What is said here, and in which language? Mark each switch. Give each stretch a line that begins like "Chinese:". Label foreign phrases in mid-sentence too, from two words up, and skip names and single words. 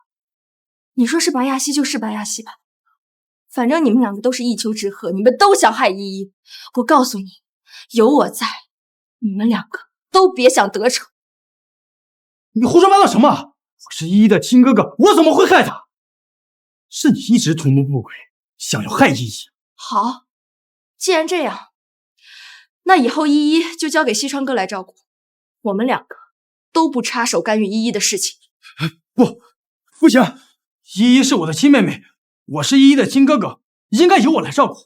Chinese: 你說是白亞西就是白亞西吧，反正你們兩個都是一丘之貉，你们都想害依依。我告訴你，有我在，你們兩個都別想得逞。你胡說八道什麼？我是依依的親哥哥，我怎麼會害她？是你一直图謀不軌，想要害依依。好，既然這樣，那以後依依就交給西川哥來照顧，我們兩個都不插手干預依依的事情。不行，依依是我的親妹妹，我是依依的親哥哥，應該由我來照顧。